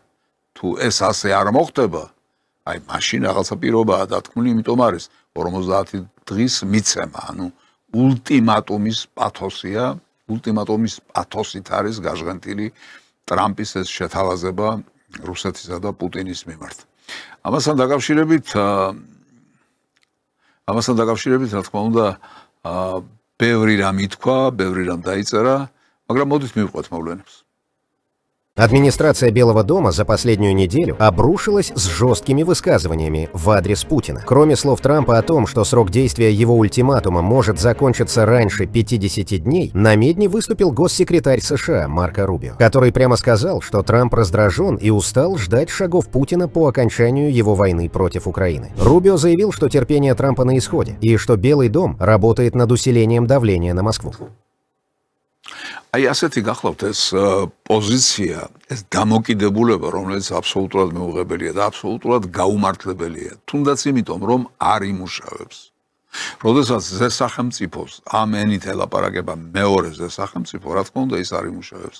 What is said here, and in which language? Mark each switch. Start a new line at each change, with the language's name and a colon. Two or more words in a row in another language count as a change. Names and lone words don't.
Georgian: თუ ეს ასე არ მოხდება, აი მაშინ რაღაცა პირობაა დათქმული, იმიტომ არის 50 დღის მიცემა, ანუ ულტიმატუმის პათოსია, ულტიმატუმის პათოსით არის გაჟღენთილი ტრამპის ეს შეთავაზება რუსეთისა და პუტინის მიმართ. ამასთან დაკავშირებით, რა თქმა უნდა, ბევრი რამ ითქვა, ბევრი რამ დაიწერა, მაგრამ მოდით მივყვეთ მოვლენებს.
Russian: Администрация Белого дома за последнюю неделю обрушилась с жесткими высказываниями в адрес Путина. Кроме слов Трампа о том, что срок действия его ультиматума может закончиться раньше 50 дней, на медне выступил госсекретарь США Марко Рубио, который прямо сказал, что Трамп раздражен и устал ждать шагов Путина по окончанию его войны против Украины. Рубио заявил, что терпение Трампа на исходе и что Белый дом работает над усилением давления на Москву.
Georgian: აი ასეთი გახლავთ ეს პოზიცია, ეს დამოკიდებულება, რომელიც აბსოლუტურად მეუღებელია და აბსოლუტურად გაუმართლებელია, თუნდაც იმიტომ, რომ არ იმუშავებს. როდესაც ზესახელმწიფოს ამ ენით ელაპარაკება მეორე ზესახელმწიფო, რა თქმა უნდა, ის არ იმუშავებს.